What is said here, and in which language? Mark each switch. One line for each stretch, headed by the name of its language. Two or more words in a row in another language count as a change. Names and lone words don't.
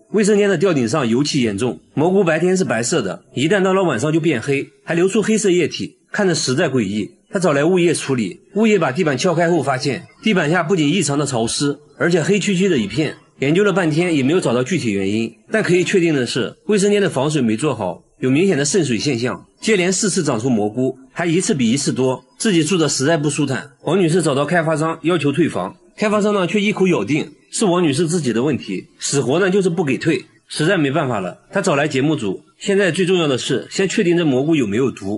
Chinese: 衛生間的吊頂上尤其嚴重，蘑菇白天是白色的，一旦到了晚上就變黑，還流出黑色液體，看着實在詭異。他找來物業處理，物業把地板撬開後發現，地板下不僅異常的潮濕，而且黑黢黢的一片。研究了半天也沒有找到具體原因，但可以確定的是，衛生間的防水沒做好，有明顯的滲水現象。接連4次長出蘑菇，還一次比一次多，自己住的實在不舒坦。王女士找到開發商要求退房，開發商呢卻一口咬定是王女士自己的問題，死活呢就是不給退。實在沒辦法了，他找來節目組，現在最重要的是先確定這蘑菇有沒有毒。